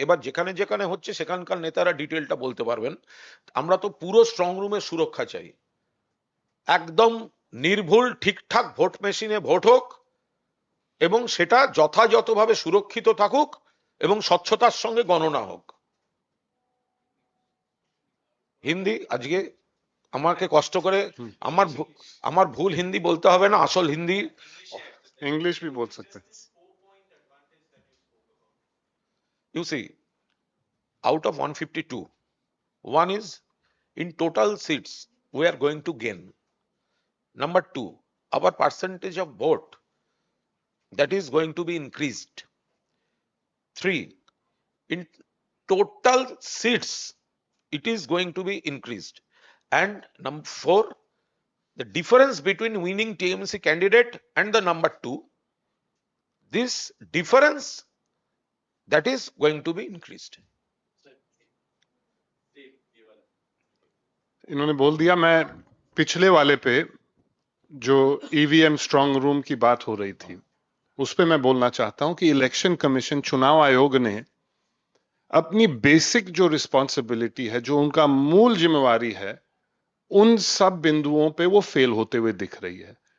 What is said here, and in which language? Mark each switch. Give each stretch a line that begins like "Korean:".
Bangla: এবার যেখানে যেখানে হচ্ছে সেখানকার নেতারা ডিটেলটা বলতে পারবেন। আমরা তো পুরো স্ট্রং রুমের সুরক্ষা চাই, একদম নির্ভুল ঠিকঠাক ভোট মেশিনে ভোট হোক এবং সেটা যথাযথভাবে সুরক্ষিত থাকুক এবং স্বচ্ছতার সঙ্গে গণনা হোক। হিন্দি আজকে আমাকে কষ্ট করে আমার ভুল হিন্দি বলতে হবে না, আসল হিন্দি।
Hindi: इंग्लिश भी बोल सकते हैं।
English: You see, out of 152, one is in total seats we are going to gain. Number two, our percentage of vote that is going to be increased. Three, in total seats it is going to be increased. And number four, the difference between winning TMC candidate and the number two, this difference that is going to be increased.
Hindi: इन्होंने बोल दिया। मैं पिछले वाले पे जो EVM strong room की बात हो रही थी उस पे मैं बोलना चाहता हूं कि इलेक्शन कमीशन, चुनाव आयोग ने अपनी बेसिक जो रिस्पॉन्सिबिलिटी है, जो उनका मूल जिम्मेवारी है, उन सब बिंदुओं पे वो फेल होते हुए दिख रही है।